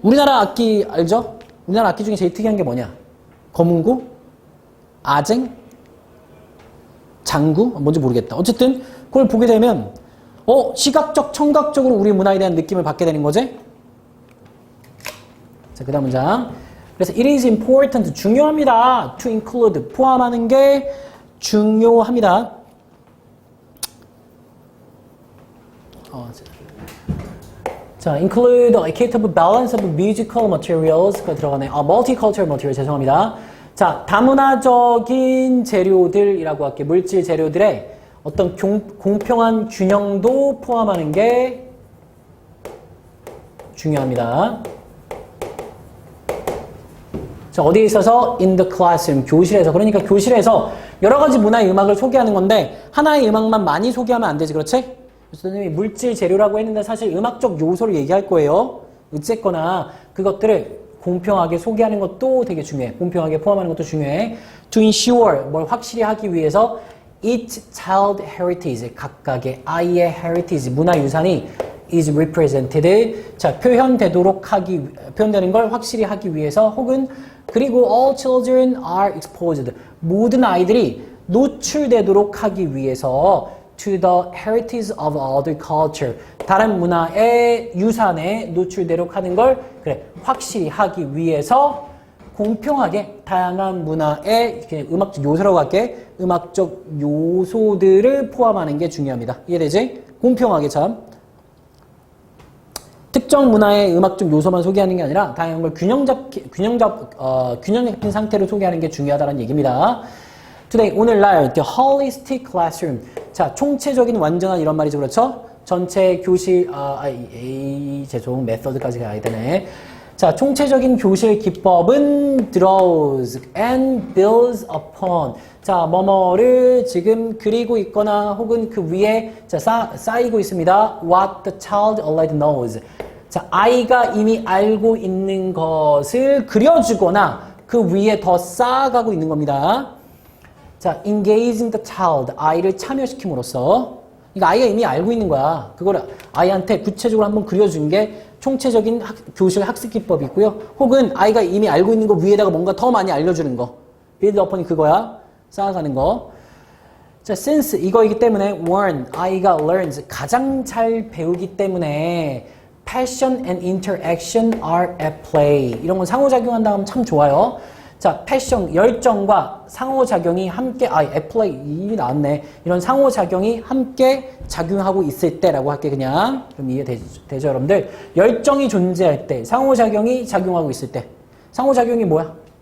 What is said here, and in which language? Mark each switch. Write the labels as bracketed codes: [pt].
[ko] 우리나라 악기 알죠? 우리나라 악기 중에 제일 특이한 게 뭐냐? 거문고? 아쟁? 장구? 뭔지 모르겠다. 어쨌든 그걸 보게 되면 시각적, 청각적으로 우리 문화에 대한 느낌을 받게 되는 거지? 자, 그 다음 문장. [en] 그래서 it is important, [ko] 중요합니다. [en] to include, [ko] 포함하는 게 중요합니다. [en] 자, include a capable balance of musical materials가 [ko] 들어가네. [en] multicultural material, [ko] 죄송합니다. 자, 다문화적인 재료들이라고 할게. 물질 재료들의 어떤 공평한 균형도 포함하는 게 중요합니다. 자, 어디에 있어서? [en] in the classroom, [ko] 교실에서. 그러니까 교실에서 여러 가지 문화의 음악을 소개하는 건데 하나의 음악만 많이 소개하면 안 되지, 그렇지? 선생님이 물질 재료라고 했는데 사실 음악적 요소를 얘기할 거예요. 어쨌거나 그것들을 공평하게 소개하는 것도 되게 중요해. 공평하게 포함하는 것도 중요해. [en] To ensure, [ko] 뭘 확실히 하기 위해서 [en] each child heritage, [ko] 각각의 아이의 [en] heritage, [ko] 문화유산이 [en] is represented. [ko] 자, 표현되는 걸 확실히 하기 위해서 혹은 그리고 [en] all children are exposed. [ko] 모든 아이들이 노출되도록 하기 위해서 [en] to the heritage of other culture. [ko] 다른 문화의 유산에 노출되도록 하는 걸 그래 확실히 하기 위해서 공평하게 다양한 문화의 음악적 요소라고 할게. 음악적 요소들을 포함하는 게 중요합니다. 이해되지? 공평하게 참. 특정 문화의 음악적 요소만 소개하는 게 아니라 다양한 걸 균형 잡힌 상태로 소개하는 게 중요하다는 얘기입니다. [en] Today, [ko] 오늘날 [en] the holistic classroom. [ko] 자, 총체적인 완전한 이런 말이죠. 그렇죠? 전체 교실 죄송 메서드까지 가야 되네. 자, 총체적인 교실 기법은 [en] draws and builds upon. [ko] 자, 뭐뭐를 지금 그리고 있거나 혹은 그 위에 자, 쌓이고 있습니다. [en] What the child already knows. [ko] 자, 아이가 이미 알고 있는 것을 그려주거나 그 위에 더 쌓아가고 있는 겁니다. [en] 자, engaging the child. [ko] 아이를 참여시킴으로써. 그러니까 아이가 이미 알고 있는 거야. 그걸 아이한테 구체적으로 한번 그려준 게 총체적인 교실 학습 기법이 있고요. 혹은 아이가 이미 알고 있는 거 위에다가 뭔가 더 많이 알려주는 거. build upon이 그거야. 쌓아가는 거. [en] 자, since [ko] 이거이기 때문에 [en] one, [ko] 아이가 [en] learns, [ko] 가장 잘 배우기 때문에 [en] passion and interaction are at play. [ko] 이런 건 상호작용한다 하면 참 좋아요. 자, 패션, 열정과 상호작용이 함께, [en] at play, [ko] 이미 나왔네. 이런 상호작용이 함께 작용하고 있을 때라고 할게, 그냥. 좀 이해되죠, 여러분들? 열정이 존재할 때, 상호작용이 작용하고 있을 때. 상호작용이 뭐야?